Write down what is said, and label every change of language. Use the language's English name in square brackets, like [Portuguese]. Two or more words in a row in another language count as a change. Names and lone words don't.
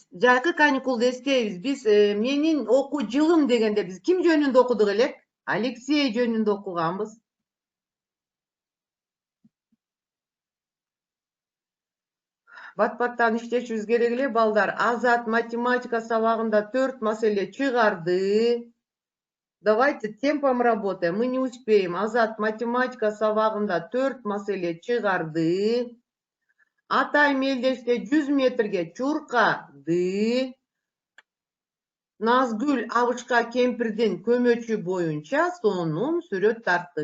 [Kyrgyz] Биз менин окуу жылым дегенде биз ким жөнүндө окудук элек? Алексей жөнүндө окуганбыз. Бат-баттан иштешибиз керек эле, балдар. Азат математика сабагында 4 маселе чыгарды. [Russian] Давайте темпом работаем. Мы не успеем. [Kyrgyz] Азат математика сабагында 4 маселе чыгарды. Атай мелдеште 100 метрге чуркады. Назгүл абышка кемпирдин көмөчү боюнча сонун сүрөт тартты.